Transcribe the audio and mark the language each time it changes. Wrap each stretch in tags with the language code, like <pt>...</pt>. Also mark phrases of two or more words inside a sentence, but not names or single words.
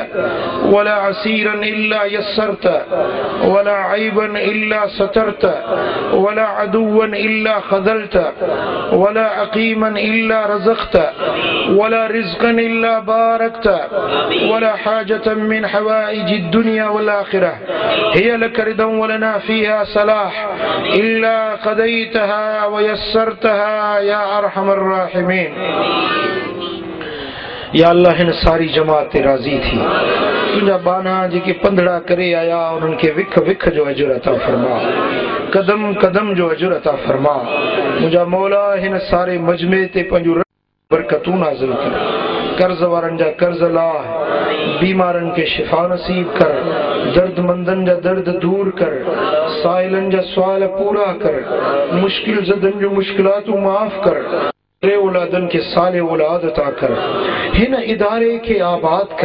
<ar>ولا أسيرا إلا يسرته ولا عيبا إلا سترته ولا عدوا إلا خذلته ولا عقيما إلا رزقته ولا رزقا إلا باركته ولا حاجة من حوائج الدنيا والآخرة هي لك رضا ولنا فيها صلاح إلا قضيتها ويسرتها يا أرحم الراحمين. يا الله</ar> <sd>हिन सारी जमात ते राज़ी थी, तुंहिंजा बाना जेके पंधड़ा करे आया उन्हनि खे विख विख जो अजुर अता फरमा, कदम कदम जो अजुर अता फरमा। मुंहिंजा मौला हिन सारे मजमे ते पंहिंजूं बरकतूं नाज़िल कर, कर्ज़ वारनि जा कर्ज़ लाह, बीमारनि खे शिफ़ा नसीब कर, दर्दमंदनि जा दर्द दूर कर, साइलनि जा सुवाल पूरा कर, मुश्किल ज़दनि जूं मुश्किलातूं माफ़ कर, औलादन के साले औलाद अता कर, हिन इदारे के आबाद कर।</sd>